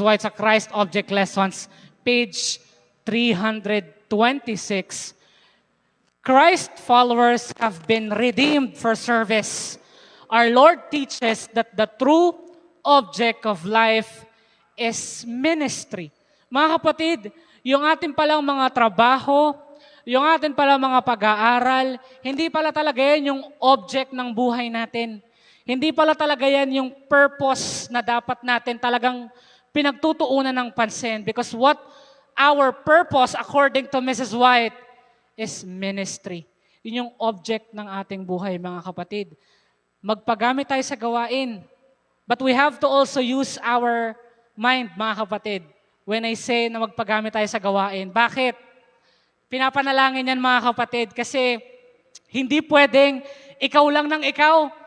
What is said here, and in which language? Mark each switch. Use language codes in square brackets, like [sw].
[en] White sa Christ Object Lessons, page 326, Christ followers have been redeemed for service. Our Lord teaches that the true object of life is ministry. [tl] Mga kapatid, yung ating palang mga trabaho, yung ating palang mga pag-aaral, hindi pala talaga yan yung object ng buhay natin. Hindi pala talaga yan yung purpose na dapat natin talagang pinagtutuunan ng pansin. [en] Because what our purpose, according to Mrs. White, is ministry. [tl] Yun yung object ng ating buhay, mga kapatid. Magpagamit tayo sa gawain. [en] But we have to also use our mind, mga kapatid, when I say na [tl] magpagamit tayo sa gawain. [en] Bakit? [tl] Pinapanalangin yan, mga kapatid, kasi hindi pwedeng ikaw lang ng ikaw.